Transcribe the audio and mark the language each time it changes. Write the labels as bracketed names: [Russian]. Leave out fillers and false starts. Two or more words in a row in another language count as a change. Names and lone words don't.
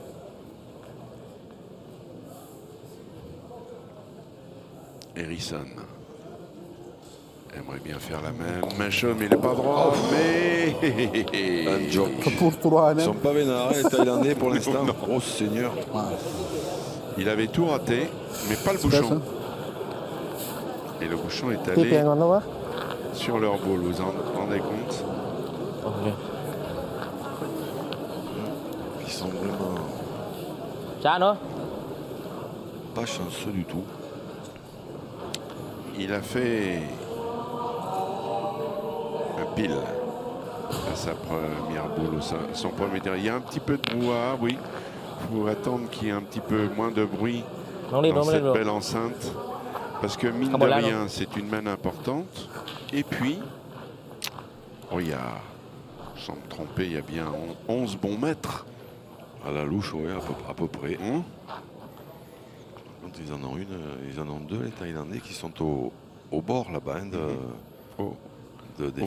[French] Harrison aimerait bien faire la même chose, mais il n'est pas droit. Mais Un joke. Pour 3 Ils années. sont pas vénards, les Thaïlandais pour l'instant. Oh Seigneur. il avait tout raté, mais pas le bouchon. Et le bouchon est [Thai] ที่เปลี่ยน [French] allé [Thai] ก่อนนะวะ [French] sur leur boule. Vous en rendez compte? [Thai] โอเค [French] Ils sont vraiment [Thai] ช้าเนาะ [French] pas chanceux du tout. Il a fait un pile à sa première boule, son premier tir. Il y a un petit peu de brouhaha, oui. Il faut attendre qu'il y ait un petit peu moins de bruit [Thai] น้องรีบน้อง [French] dans [Thai] ไม่รี [French] cette [Thai] บ [French] belle enceinte. Parce que mine Ah, de bon, là, rien, c'est une manne importante. Et puis, oh, il y a, sans me tromper, il y a bien 11 bons mètres. À la louche, oui, à peu près. Hein? Quand ils en ont deux, les Thaïlandais, qui sont au bord là-bas hein, des